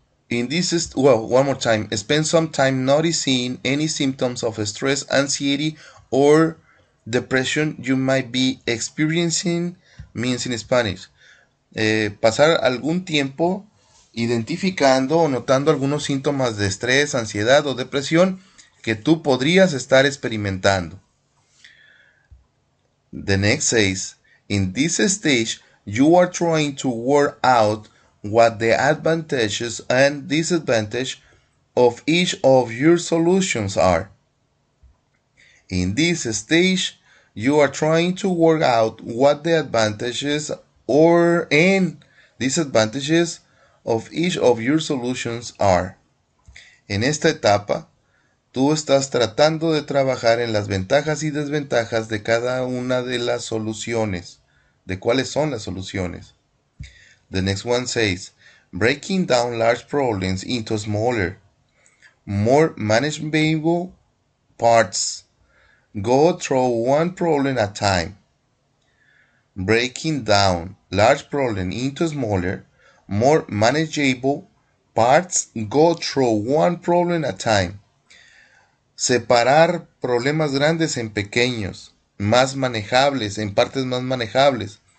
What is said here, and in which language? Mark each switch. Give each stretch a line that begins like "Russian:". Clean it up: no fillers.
English: In this, one more time. Spend some time noticing any symptoms of stress, anxiety, or depression you might be experiencing means in Spanish.
Spanish: Pasar algún tiempo identificando o notando algunos síntomas de estrés, ansiedad o depresión que tú podrías estar experimentando.
English: The next says, in this stage, you are trying to work out what the advantages and disadvantages of each of your solutions are. In this stage, you are trying to work out what the advantages and disadvantages of each of your solutions are.
Spanish: En esta etapa, tú estás tratando de trabajar en las ventajas y desventajas de cada una de las soluciones. ¿De cuáles son las soluciones?
English: The next one says, breaking down large problems into smaller, more manageable parts. Go through one problem at a time. Breaking down large problems into smaller, more manageable parts. Go through one problem at a time.
Spanish: Separar problemas grandes en pequeños, más manejables, en partes más manejables.